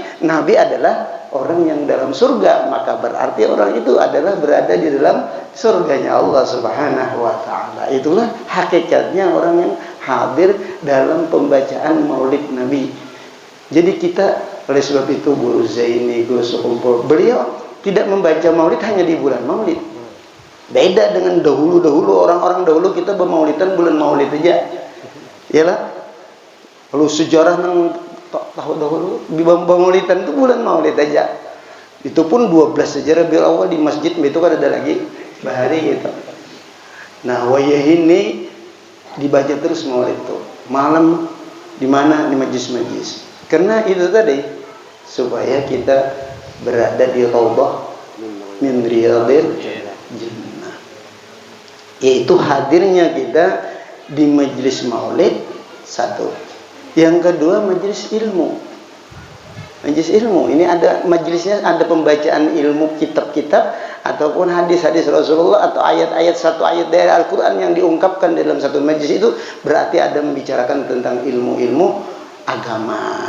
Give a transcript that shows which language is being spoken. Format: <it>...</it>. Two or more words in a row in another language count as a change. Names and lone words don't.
<id>Nabi adalah orang yang dalam surga, maka berarti orang itu adalah berada di dalam surganya Allah</id> <ar>سبحانه وتعالى.</ar> <id>Itulah hakikatnya orang yang hadir dalam pembacaan Maulid Nabi. Jadi kita, oleh sebab itu Guru Zaini, Guru Sekumpul, beliau tidak membaca Maulid hanya di bulan Maulid. Beda dengan dahulu-dahulu, orang-orang dahulu kita bermaulidan bulan Maulid aja. Yalah. Lalu sejarah yang tahu dahulu di Maulidan itu bulan Maulid aja. Itu pun 12 sejarah Rabiul Awal di masjid itu kan ada lagi bahari gitu. Nah, wayah ini dibaca terus Maulid itu. Malam di mana? Di majlis-majlis. Karena itu tadi supaya kita berada di</id> <ar>روضة من رياض الجنة.</ar> <id>Yaitu hadirnya kita di majlis Maulid satu. Yang kedua majlis ilmu. Majlis ilmu ini ada majlisnya, ada pembacaan ilmu kitab-kitab ataupun hadis-hadis Rasulullah atau ayat-ayat, satu ayat dari Al-Qur'an yang diungkapkan dalam satu majlis itu berarti ada membicarakan tentang ilmu-ilmu agama.</id>